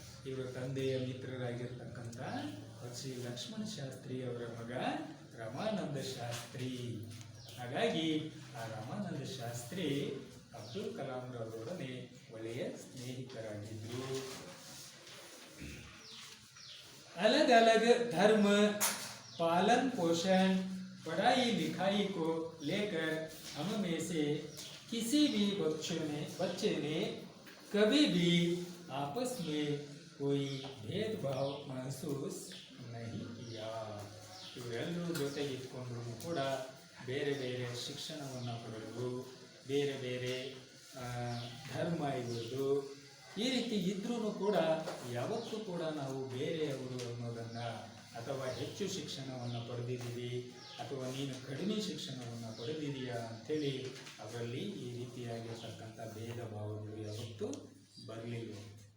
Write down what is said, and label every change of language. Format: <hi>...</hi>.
<kn>ಇವರ ತಂದೆಯ ಮಿತ್ರರಾಗಿರ್ತಕ್ಕಂಥ ಪಕ್ಷಿ ಲಕ್ಷ್ಮಣ ಶಾಸ್ತ್ರಿ ಅವರ ಮಗ ರಮಾನಂದ ಶಾಸ್ತ್ರಿ. ಹಾಗಾಗಿ ಆ ರಾಮಾನಂದ ಶಾಸ್ತ್ರಿ ಅಬ್ದುಲ್ ಕಲಾಂ ರವರೊಡನೆ ಒಳ್ಳೆಯ ಸ್ನೇಹಿತರಾಗಿದ್ದರು.</kn> <hi>अलग अलग धर्म, पालन पोषण, पढ़ाई लिखाई को लेकर हम में से किसी भी बच्चे ने कभी भी आपस में कोई भेदभाव महसूस नहीं किया.</hi> <kn>ಇವರೆಲ್ಲರೂ ಜೊತೆಗೆ ಇಟ್ಕೊಂಡ್ರು ಕೂಡ ಬೇರೆ ಬೇರೆ ಶಿಕ್ಷಣವನ್ನು ಪಡೆದು ಬೇರೆ ಬೇರೆ ಧರ್ಮ ಇರುವುದು ಈ ರೀತಿ ಇದ್ರೂ ಕೂಡ ಯಾವತ್ತೂ ಕೂಡ ನಾವು ಬೇರೆಯವರು ಅನ್ನೋದನ್ನು ಅಥವಾ ಹೆಚ್ಚು ಶಿಕ್ಷಣವನ್ನು ಪಡೆದಿದ್ದೀವಿ ಅಥವಾ ನೀನು ಕಡಿಮೆ ಶಿಕ್ಷಣವನ್ನು ಪಡೆದಿದೆಯಾ ಅಂಥೇಳಿ ಅವರಲ್ಲಿ ಈ ರೀತಿಯಾಗಿರ್ತಕ್ಕಂಥ ಭೇದ ಭಾವಗಳು ಯಾವತ್ತೂ ಬರಲಿಲ್ಲ.</kn>